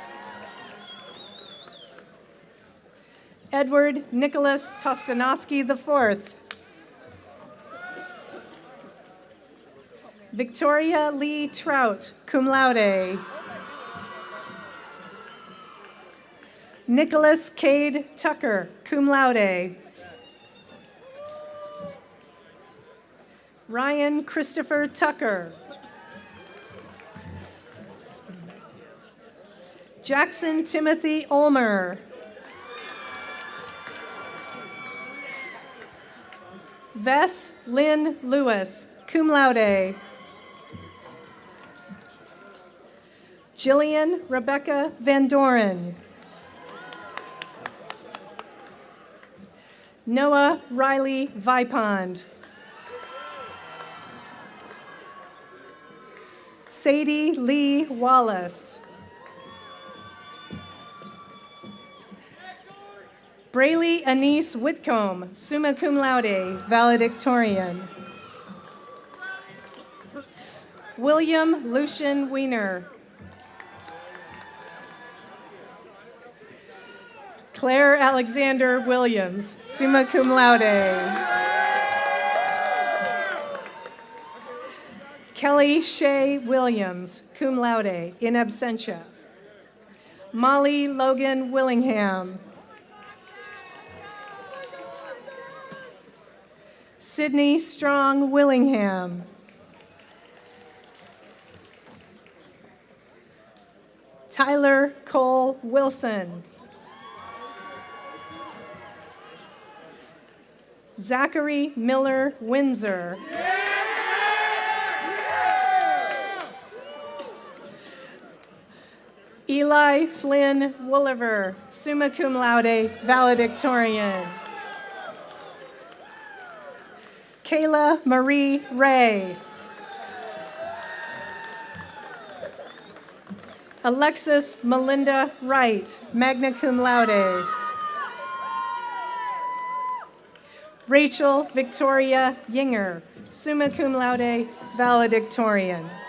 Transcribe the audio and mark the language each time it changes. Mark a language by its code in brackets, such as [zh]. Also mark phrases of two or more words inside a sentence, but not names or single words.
[en] Edward Nicholas Tostanowski IV. Victoria Lee Trout, [la] cum laude. [en] Nicholas Cade Tucker, [la] cum laude. [en] Ryan Christopher Tucker. Jackson Timothy Ulmer. Vess Lynn Lewis, [la] cum laude. [en] Jillian Rebecca Van Doren. Noah Riley Vipond. Sadie Lee Wallace. Braylee Anise Whitcomb, [la] summa cum laude, [en] valedictorian. William Lucian Wiener. Claire Alexander Williams, [la] summa cum laude. [en] Kelly Shea Williams, [la] cum laude, in absentia. [en] Molly Logan Willingham. Sydney Strong Willingham. Tyler Cole Wilson. Zachary Miller Windsor. Eli Flynn Wooliver, [la] summa cum laude, [en] valedictorian. Kayla Marie Ray. Alexis Melinda Wright, [la] magna cum laude. [en] Rachel Victoria Yinger, [la] summa cum laude, [en] valedictorian.